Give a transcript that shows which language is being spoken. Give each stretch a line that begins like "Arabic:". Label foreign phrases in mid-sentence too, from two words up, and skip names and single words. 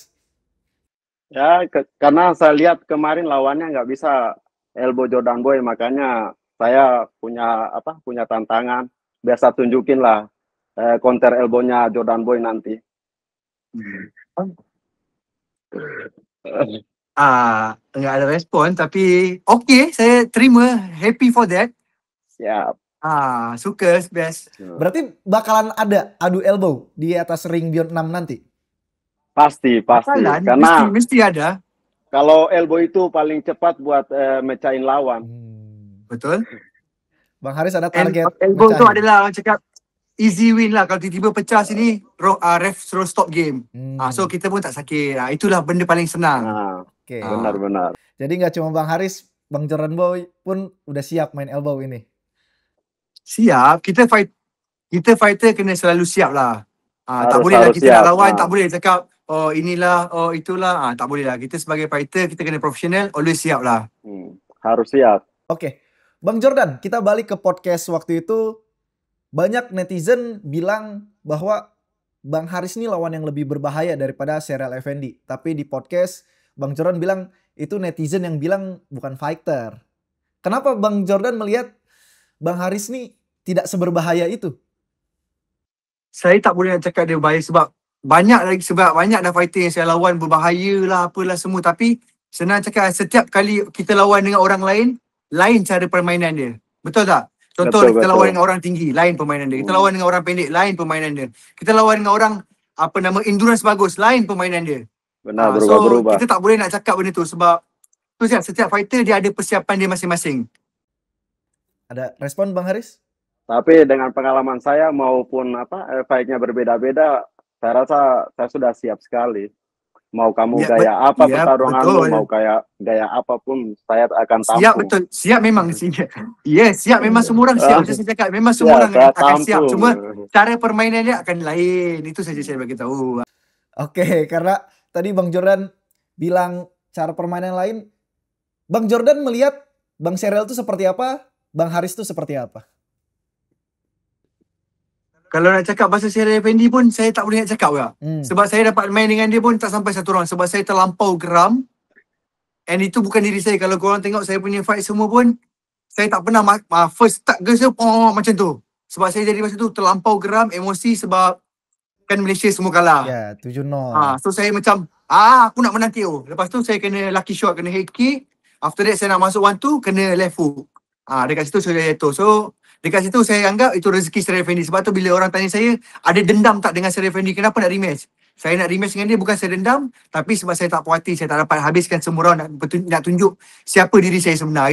Indonesian: Ya karena saya lihat kemarin lawannya nggak bisa elbow Jordan Boy, makanya saya punya tantangan. Biasa tunjukin lah counter elbow-nya Jordan Boy nanti. Enggak ada respon tapi okay, saya terima,
English: happy for that.
Indonesian: Ya. Suka, best. Berarti bakalan ada adu elbow di atas ring Beyond 6 nanti? Pasti. Bakalan, Karena
Malay: mesti ada.
Indonesian: kalau elbow itu paling cepat buat mecahin lawan. Betul. Bang Haris ada target
Malay: Elbow tu
Indonesian: mecahin?
Malay: adalah orang cakap
English: easy win
Malay: lah. Kalau tiba-tiba pecah sini, ref suruh
English: stop game.
Malay: So kita pun tak sakit. Itulah benda paling senang.
Indonesian: Oke. Benar. Jadi nggak cuma Bang Haris, Bang Jordan Boy pun udah siap main elbow ini.
Malay: Siap. Kita fighter kena selalu siap lah. Tak boleh lah kita siap. nak lawan, tak boleh cakap oh inilah, oh itulah. Tak boleh lah. Kita sebagai fighter, kita kena profesional, always siap lah.
Indonesian: Harus siap. Oke. Bang Jordan, kita balik ke podcast waktu itu. Banyak netizen bilang bahwa Bang Haris ini lawan yang lebih berbahaya daripada Serial Effendi. Tapi di podcast, Bang Jordan bilang itu netizen yang bilang bukan fighter. Kenapa Bang Jordan melihat Bang Haris ini tidak seberbahaya itu?
Malay: Saya tak boleh nak cakap dia berbahaya sebab banyak dah fighter yang saya lawan berbahaya lah apalah semua. Tapi senang cakap, setiap kali kita lawan dengan orang lain cara permainan dia. Betul tak? Contoh kita lawan dengan orang tinggi, lain permainan dia. Kita lawan dengan orang pendek, lain permainan dia. Kita lawan dengan orang endurance bagus, lain permainan dia.
Indonesian: Benar, berubah-berubah.
Malay: So kita tak boleh nak cakap benda tu sebab setiap fighter dia ada persiapan dia masing-masing.
Indonesian: Ada respon Bang Haris? Tapi dengan pengalaman saya maupun fight-nya berbeda-beda, saya rasa saya sudah siap sekali. Mau kamu gaya apa pertarunganmu, mau kayak gaya apapun, saya akan tampung.
Malay: Siap betul. Siap memang. Siap memang semua orang siap. Macam saya cakap, memang semua orang akan siap. Cuma cara permainan dia akan lain. Itu saja saya bagi tahu.
Indonesian: Oke, karena tadi Bang Jordan bilang cara permainan lain. Bang Jordan melihat Bang Serial itu seperti apa? Bang Haris itu seperti apa?
Malay: Kalau nak cakap pasal Serial Effendi pun saya tak boleh nak cakap juga. Sebab saya dapat main dengan dia pun tak sampai satu round. Sebab saya terlampau geram. And itu bukan diri saya. Kalau korang tengok saya punya fight semua pun, saya tak pernah
English: first start
Malay: ke saya macam tu. Sebab saya jadi masa tu terlampau geram, emosi sebab kan Malaysia semua kalah. Ya, 7-0. So saya macam, aku nak menang KO. Lepas tu saya kena
English: lucky shot,
Malay: kena
English: head kick. After that
Malay: saya nak masuk 1-2, kena left hook. Dekat situ saya jatuh. So dekat situ saya anggap itu rezeki Serial Effendi. Sebab tu bila orang tanya saya, ada dendam tak dengan Serial Effendi? Kenapa nak rematch? Saya nak rematch dengan dia bukan saya dendam, tapi sebab saya tak puas hati, saya tak dapat habiskan semua round nak tunjuk siapa diri saya sebenar.